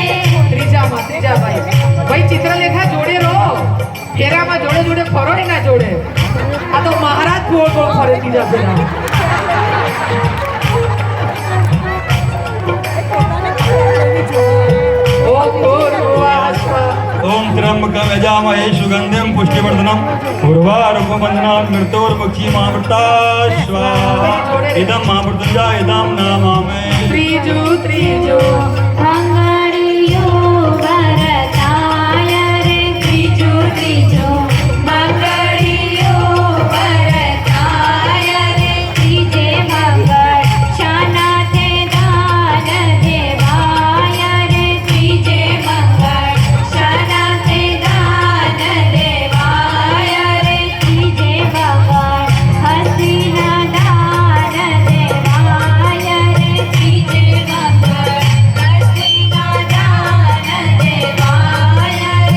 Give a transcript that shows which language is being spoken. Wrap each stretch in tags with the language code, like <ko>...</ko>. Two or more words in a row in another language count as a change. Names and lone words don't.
<gu>ત્રીજા ભાઈ ભાઈ ચિત્રલેખા જોડે રહો ફેરામાં જોડે જોડે ફરો એના જોડે આ તો મહારાજ ગોળ ગોળ ફરે ત્રીજા ફેરા</gu> <sa>ओम भूर्भुवः स्वः ओम त्र्यंबकं यजामहे सुगंधिं पुष्टिवर्धनम् उर्वारुकबन्धनात् मृत्योर्मुक्षीमामृता स्वाहा इदं महामृत्युञ्जय इदं नमामि</sa> <gu>ત્રીજું મંગળિયું વરતાય રે બીજું મંગળિયું વરતાય રે ત્રીજે મંગળ શાનાતે દાન દેવાય રે ત્રીજે મંગળ શાનાતે દાન દેવાય રે ત્રીજે મંગળ હસીના દાન દેવાય રે ત્રીજે મંગળ હસીના દાન દેવાય રે</gu>